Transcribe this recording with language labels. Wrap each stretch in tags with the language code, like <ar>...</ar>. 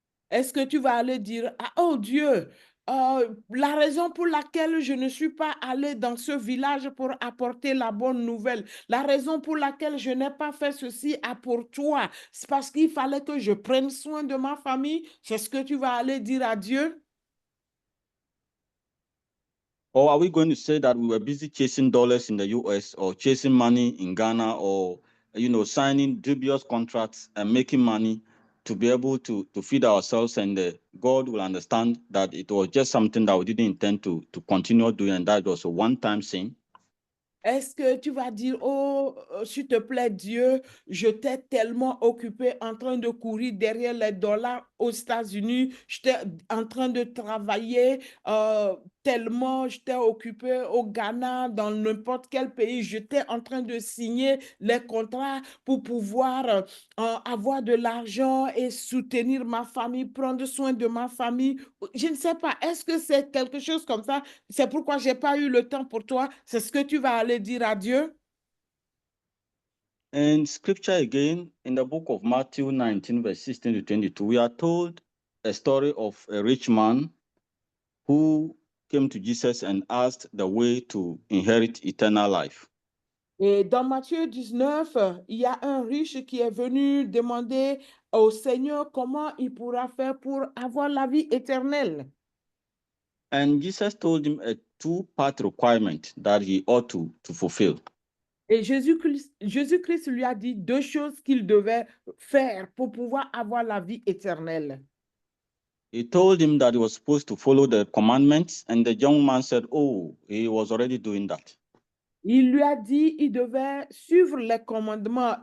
<fr>Est-ce que tu vas aller dire, ah, oh Dieu, la raison pour laquelle je ne suis pas allé dans ce village pour apporter la bonne nouvelle, la raison pour laquelle je n'ai pas fait ceci pour toi, c'est parce qu'il fallait que je prenne soin de ma famille. C'est ce que tu vas aller dire à Dieu?</fr> <en>Or are we going to say that we were busy chasing dollars in the US or chasing money in Ghana or, signing dubious contracts and making money to be able to feed ourselves, and God will understand that it was just something that we didn't intend to continue doing, and that was a one-time thing?</en> <fr>Est-ce que tu vas dire, oh, s'il te plaît, Dieu, je t'ai tellement occupé en train de courir derrière les dollars aux États-Unis, j'étais en train de travailler tellement, j'étais occupé au Ghana, dans n'importe quel pays, j'étais en train de signer les contrats pour pouvoir avoir de l'argent et soutenir ma famille, prendre soin de ma famille. Je ne sais pas, est-ce que c'est quelque chose comme ça? C'est pourquoi je n'ai pas eu le temps pour toi. C'est ce que tu vas aller dire à Dieu?</fr> <en>In scripture again, in the book of Matthew 19, verse 16 to 22, we are told a story of a rich man who came to Jesus and asked the way to inherit eternal life.</en> <fr>Et dans Matthieu 19, il y a un riche qui est venu demander au Seigneur comment il pourra faire pour avoir la vie éternelle.</fr> <en>And Jesus told him a two-part requirement that he ought to fulfill.</en> <fr>Et Jésus-Christ lui a dit deux choses qu'il devait faire pour pouvoir avoir la vie éternelle.</fr> <en>He told him that he was supposed to follow the commandments, and the young man said, oh, he was already doing that.</en> <fr>Il lui a dit il devait suivre les commandements.</fr>